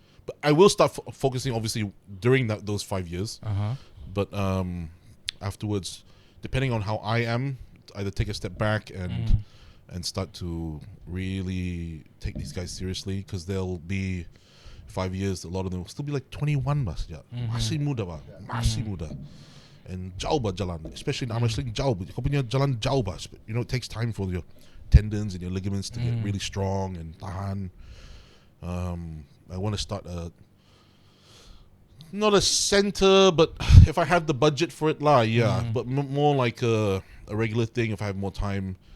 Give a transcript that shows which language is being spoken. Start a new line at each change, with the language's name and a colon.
English: But I will start focusing obviously during those 5 years. But afterwards, depending on how I am, either take a step back and start to really take these guys seriously, because they'll be 5 years. A lot of them will still be like 21 mas. Yeah,
Malay: masih muda bah, masih muda.
English: And
Malay: jauh bah jalan,
English: especially in arm wrestling
Malay: jauh. Kau punya jalan jauh bah.
English: You know, it takes time for your tendons and your ligaments to get really strong and
Malay: tahan.
English: I want to start not a center, but if I have the budget for it lah, yeah. But more like a regular thing if I have more time.